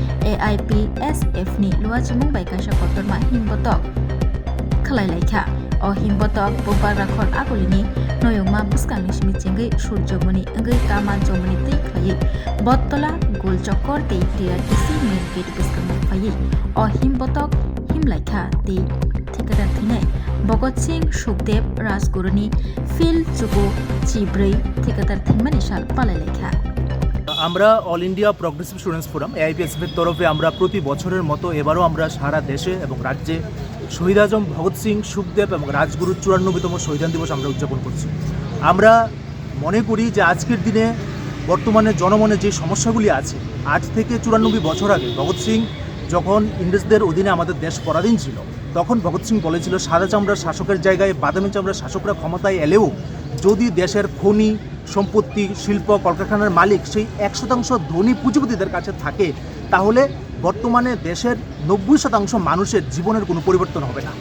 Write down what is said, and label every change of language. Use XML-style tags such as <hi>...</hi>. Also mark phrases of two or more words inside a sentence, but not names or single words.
<brx>AIPSF नि लुवाचिमुं बायकाशा कतरमा हिमबतक खालायलायखा हिमबतक बुधबार राखर आगलिनि नयंमा बुस्कांनि मिथिंगै सूर्यमणि अंगै कामा जमनि तै खायै बत्तला गोल चक्कर तै TRTC मेन गेट बुस्कांनि फायै हिमबतक हिमलायखा तै ठेकेदार थैनाय भगत सिंह सुखदेव राजगुरुनि फिल जुकु चिब्रै ठेकेदार थैमानि साल पालायलायखा</brx> <bn>আমরা অল ইন্ডিয়া প্রগ্রেসিভ স্টুডেন্টস ফোরাম AIPSF এর তরফে আমরা প্রতি বছরের মতো এবারও আমরা সারা দেশে এবং রাজ্যে শহীদ আজম ভগৎ সিং সুখদেব এবং রাজগুরুর 94তম শহীদান দিবস আমরা উদযাপন করছি। আমরা মনে করি যে আজকের দিনে বর্তমানে জনমনে যে সমস্যাগুলি আছে, আজ থেকে 94 বছর আগে ভগৎ সিং যখন ইংরেজদের অধীনে আমাদের দেশ পরাধীন ছিল, তখন ভগৎ সিং বলেছিল সাদা চামড়ার শাসকের জায়গায় বাদামি চামড়ার শাসকরা ক্ষমতায় এলেও যদি দেশের খনি সম্পত্তি শিল্প কলকারখানার মালিক সেই 1% ধনী পুঁজিপতিদের কাছে থাকে, তাহলে বর্তমানে দেশের 90% মানুষের জীবনের কোনো পরিবর্তন হবে না।</bn>